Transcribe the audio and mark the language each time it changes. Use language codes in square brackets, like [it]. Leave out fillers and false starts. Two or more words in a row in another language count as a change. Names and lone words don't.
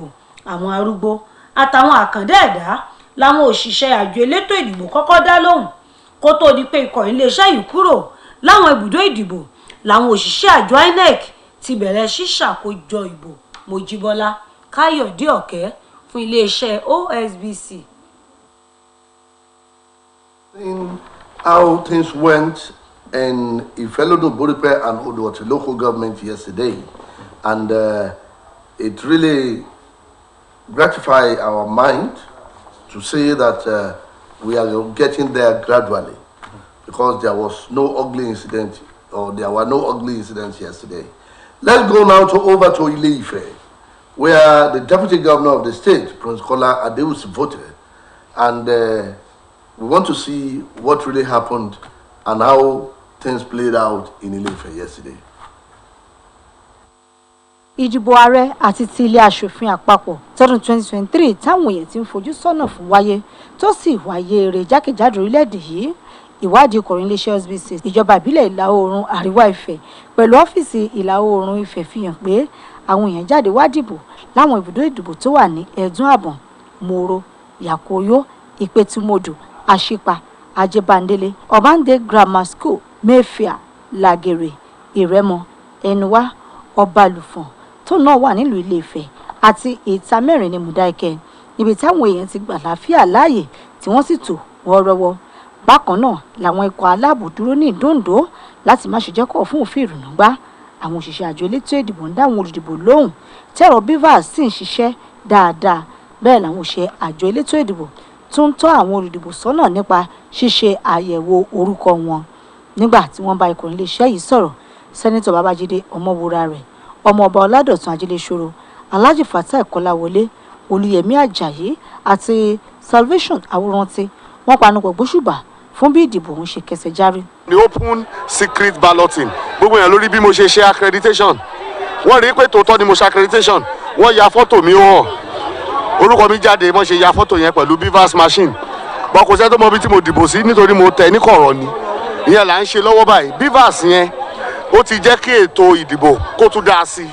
[yo] Àwọn arúgbó àtàwọn àkàndá ẹ̀dá láwọn òṣìṣẹ́ àjọ elétò ìdìbò kọ́kọ́ dá lóhùn kó tó di pé ikọ̀ iléeṣẹ́ yìí kúrò láwọn ibùdó ìdìbò làwọn òṣìṣẹ́ àjọ INEC ti bẹ̀rẹ̀ ṣíṣàkójọ ìbò. Mojíbọ́lá Káyọ̀dé Ọ̀kẹ́ fún iléeṣẹ́ OSBC. [en] How things went in Ifelodun Boripe and Odo Ọ̀tìn local government yesterday, and it really gratified our mind to say that we are getting there gradually, because there was no ugly incident, or there were no ugly incidents yesterday. Let's go now over to Ile-Ife, where the deputy governor of the state, Prince Kola Adewusi, voted, and we want to see what really happened and how things played out in Ile-Ife yesterday. [yo] Ìdìbò ààrẹ àti ti ilé aṣòfin àpapọ̀ tọdún 2023 táwọn èèyàn ti ń fojú sọ́nà fún wáyé tó sì wáyé rẹ̀ jákèjádò orílẹ̀-èdè yìí. Ìwádìí ọkùnrin iléeṣẹ́ Osbc ìjọba ìbílẹ̀ ìlà oòrùn àríwá Ifẹ̀ pẹ̀lú ọ́fíìsì ìlà oòrùn Ifẹ̀ fi hàn pé àwọn èèyàn jáde wá dìbò láwọn ibùdó ìdìbò tó wà ní Ẹ̀dún Àbọ̀n, Mòro, Yàkóyó, Ìpẹ̀tùmodò, Àṣìpà, Ajébándélé, Ọ̀bándé Grammar School, Mayfair, Làgèrè, Ìrẹ́mọ, Ẹnuwá, Ọbalùfọ̀n tó náà wà nílùú Ilé-Ifẹ̀ àti ìta mẹ́rin ní Mùdáìkẹ́, níbi táwọn èèyàn ti gbà láfíà láàyè tí wọ́n sì tò wọ́ọ́rọ́wọ́. Bákan náà làwọn ikọ̀ aláàbò dúró ní Ìdóǹdó láti má ṣe jẹ́ kó fún òfin ìrùnà gbá. Àwọn òṣìṣẹ́ àjọ elétò ìdìbò ń dá àwọn olùdìbò lóhùn tẹ́rọ Bivas sì ń ṣiṣẹ́ dáadáa. Bẹ́ẹ̀ làwọn òṣìṣẹ́ àjọ elétò ìdìbò tún ń tọ́ àwọn olùdìbò sọ́nà nípa ṣíṣe àyẹ̀wò orúkọ wọn. Nígbà tí wọ́n bá ikọ̀ iléeṣẹ́ yìí sọ̀rọ̀, Sẹ́nitọ̀ Babájídé Ọmọwúrarẹ̀, Ọmọọba Ọládọ̀tun Ajíléṣòro, Alhaji Fatai Kọ́láwọlé, Olúyẹmí Àjàyí àti Salvation Awórántí wọ́n panupọ̀ gbóṣùbà fún bí ìdìbò ń ṣe kẹsẹ̀ járí. [en] The open secret balloting, [yo] gbogbo èèyàn lórí bí mo ṣe ṣe accreditation, wọ́n rí pé tòótọ́ ni mo ṣe accreditation, wọ́n ya fọ́tò mi hàn, orúkọ mi jáde, wọ́n ṣe ya fọ́tò yẹn pẹ̀lú Bivas machine, wọn kò sẹ́ tó mọ ibi tí mo dìbò sí nítorí mo tẹ̀ ní kọ̀rọ̀ ni ìyẹn là ń ṣe lọ́wọ́ báyìí bivas yẹn ó ti jẹ́ kí ètò ìdìbò kó tún dáa sí i.